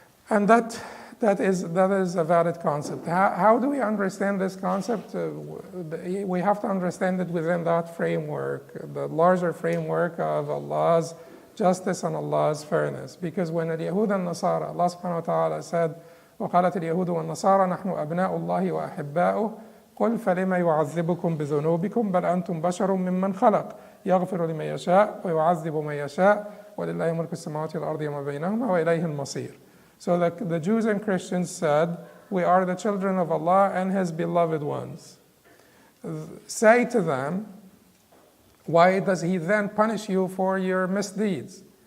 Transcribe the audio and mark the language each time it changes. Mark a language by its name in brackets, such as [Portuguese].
[English] And that is a valid concept. How do we understand this concept? We have to understand it within that framework, the larger framework of Allah's justice and Allah's fairness. Because when al-Yahud and Nasara, Allah subhanahu wa ta'ala said, [Arabic] وَقَالَتِ الْيَهُودُ وَالنَّصَارَى نَحْنُ أَبْنَاءُ اللَّهِ وَأَحِبَّاؤُهُ قُلْ فَلِمَ يُعَذِّبُكُم بِذُنُوبِكُم بَلْ أَنْتُمْ بَشَرٌ مِّمَّنْ خَلَقَ يَغْفِرُ لِمَن يَشَاءُ وَيُعَذِّبُ مَن يَشَاءُ وَلِلَّهِ مُلْكُ السَّمَاوَاتِ وَالْأَرْضِ وَمَا بَيْنَهُمَا وَإِلَيْهِ الْمَصِيرُ. [English] So the Jews and Christians said, we are the children of Allah and His beloved ones. Say to them, why does He then punish you for your misdeeds?